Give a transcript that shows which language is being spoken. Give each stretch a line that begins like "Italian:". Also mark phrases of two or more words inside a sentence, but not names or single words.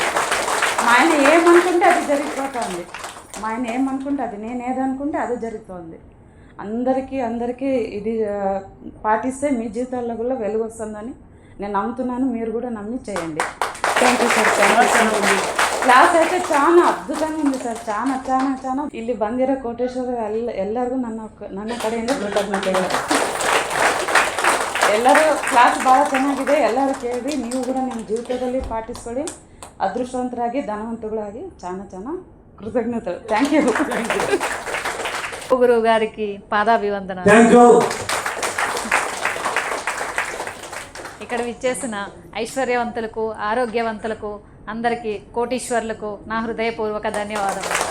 Telugu: మా ఆయన ఏమనుకుంటే అది జరిగిపోతుంది. మా ఆయన ఏమనుకుంటే అది, నేను ఏదనుకుంటే అదే జరుగుతుంది. అందరికీ ఇది పాటిస్తే మీ జీవితాల్లో కూడా వెలుగు వస్తుందని నేను నమ్ముతున్నాను. మీరు కూడా నమ్మి చేయండి.
English: థ్యాంక్ యూ సార్.
Telugu: క్లాస్ అయితే చాలా అద్భుతంగా ఉంది ಸರ್.
Kannada: చాలా ಇಲ್ಲಿ ಬಂದಿರೋ ಕೋಟೇಶ್ವರ ಎಲ್ಲರಿಗೂ ನನ್ನ ಕಡೆಯಿಂದ ಕೃತಜ್ಞತೆಗಳು. ಎಲ್ಲರೂ ಕ್ಲಾಸ್ ಭಾಳ ಚೆನ್ನಾಗಿದೆ. ಎಲ್ಲರೂ ಕೇಳಿ, ನೀವು ಕೂಡ ನಿಮ್ಮ ಜೀವಿತದಲ್ಲಿ ಪಾಟಿಸ್ಕೊಳ್ಳಿ. ಅದೃಷ್ಟವಂತರಾಗಿ, ಧನವಂತಗಳಾಗಿ.
Telugu: చాలా కృతజ్ఞతలు.
English: థ్యాంక్ యూ.
Telugu: గురువు గారికి పాదాభివందనాలు. ఇక్కడ విచ్చేసిన ఐశ్వర్యవంతులకు, ఆరోగ్యవంతులకు అందరికీ, కోటీశ్వర్లకు నా హృదయపూర్వక ధన్యవాదాలు.